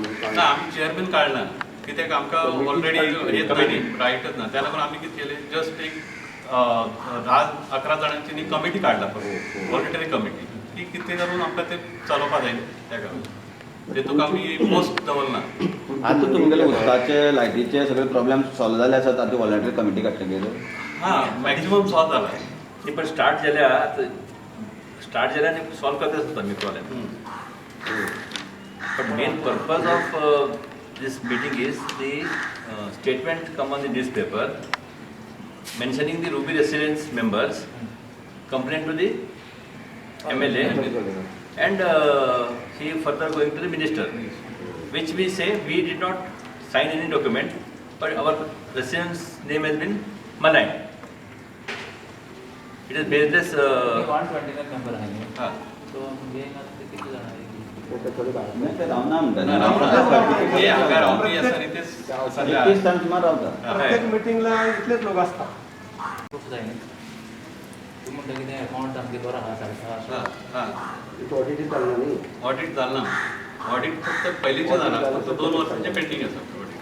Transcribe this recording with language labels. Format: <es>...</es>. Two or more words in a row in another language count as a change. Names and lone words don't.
<kok>ना आम्ही चेअरमॅन काढला कित्याक आमकां ऑलरेडी येत नाही रायटच ना त्या लागून आम्ही कितें केलें जस्ट एक 10-11 जाणांची न्ही कमिटी काडला फक्त</kok> <en>voluntary committee</en> <kok>की कितें करून आमकां ते चलोवपा जाय त्या कारण तेतूंक आमी पोस्ट दवरना आता तुमगेले उदकाचे लायटीचे सगळे प्रॉब्लेम सॉल्व जाले आसात आता</kok> <en>voluntary committee</en> <kok>काडटकीर हां मॅक्झिमम सॉल्व जाला ती पण स्टार्ट जाल्या आनी सॉल्व करता आसता मी प्रॉब्लेम</kok> <en>but main purpose of this meeting is the statement come on the newspaper mentioning the Ruby residence members complaint to the MLA and he further going to the minister which we say we did not sign any document but our residence name has been maligned. It is baseless</en> <mr>129 मेंबर आहे हां तो म्हणजे किती जण आहे</mr> <kok>ते रावना हे म्हणटा हांगा रावपी आसा न्ही ते सगळे एकतीस ताण सुमार रावता</kok> <mr>प्रत्येक मिटिंगला इतलेच लोक असतात</mr> <kok>खूप जाय तू म्हणटा कितें अकाउंट सामकें बरो आहा सारको हां आसा हां ऑडिटींग जाल्ना न्ही ऑडिट जालें ना ऑडिट फक्त पयलींचे जाला फक्त 2 वर्सांचे पेंडिंग आसा ऑडिट</kok>